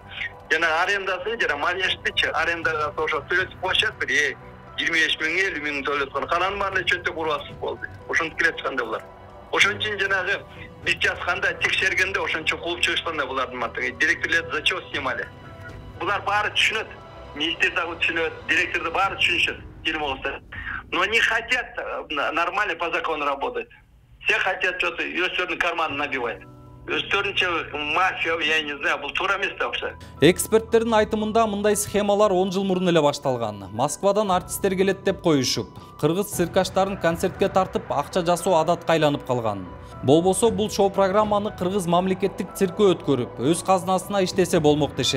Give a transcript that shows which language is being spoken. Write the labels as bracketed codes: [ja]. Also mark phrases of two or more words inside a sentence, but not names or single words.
[ky] Жана арендасын жана манеждичи арендага ошо төлөтүп коюшат бир 25 миң 50 миң төлөткөн. Кананын баары чөнтөк урбасыз болду. Ошону келеткенде булар. Ошон үчүн жанагы биз жазганда текшергенде ошончо кылып чыгышканда булардын директорлорду [ru] зачет снимали. [ky] Булар баары түшүнөт. Министр дагы түшүнөт, директорду баары түшүнүшөт. [ru] Но не хотят нормально по закону работать. Все хотят что-то [kk] өздерінің карманын [ru] набивать. [kk] Өздерінше мафия, [ru] я не знаю, [kk] бұл тура емес [ru] вообще. [ky] Эксперттердин айтымында мындай схемалар 10 жыл мурун эле башталган. Москвадан артисттер келет деп коюшуп, кыргыз циркаштарын концертке тартып акча жасоо адатка айланып калган. Болбосо бул шоу программаны кыргыз мамлекеттик циркү өткөрүп, өз казынасына иштесе болмок дешет.